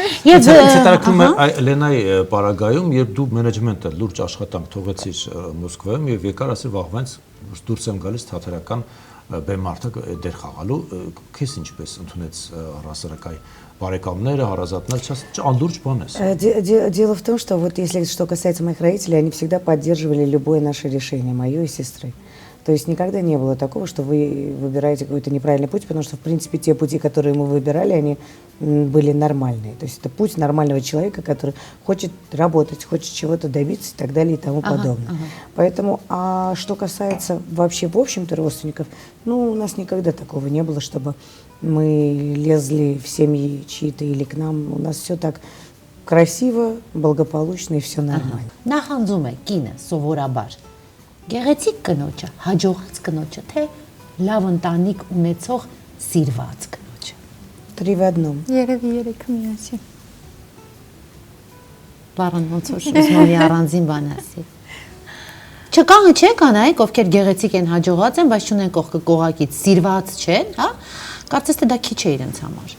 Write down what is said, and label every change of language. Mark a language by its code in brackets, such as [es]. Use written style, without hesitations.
[hy] Եվ հետաքրքրում է Լենայի պարագայում, երբ դու մենեջմենտը լուրջ աշխատանք թողեցիր Մոսկվայում եւ եկար ասել վաղվանց դուրս եմ գալիս թատերական բեմարտը դեր խաղալու, քեզ ինչպես ընդունեց առասարակայ բարեկամները, հարազատները, անլուրջ բան է։ [ru] Дело в том, что вот если что касается моих родителей, они всегда поддерживали любое наше решение, мое и сестры. То есть никогда не было такого, что вы выбираете какой-то неправильный путь, потому что, в принципе, те пути, которые мы выбирали, они были нормальные. То есть это путь нормального человека, который хочет работать, хочет чего-то добиться и так далее и тому подобное. Поэтому, а что касается вообще, в общем-то, родственников, ну, у нас никогда такого не было, чтобы мы лезли в семьи чьи-то или к нам. У нас все так красиво, благополучно и все нормально. [hy] Նախանձում է կինը սովորաբար գեղեցիկ կնոջը, հաջողած կնոջը, թե լավ ընտանիք ունեցող սիրված կնոջը։ [ru] 3 в 1. [hy] Երևի երեքը միասին։ Բառան ոնց որ Շուզմանի առանձին բան ասի։ Չկան, չէ, կանայք, ովքեր գեղեցիկ են, հաջողած են, բայց չունեն կողակից, սիրված չեն, հա։ Կարծես թե դա քիչ է իրենց համար։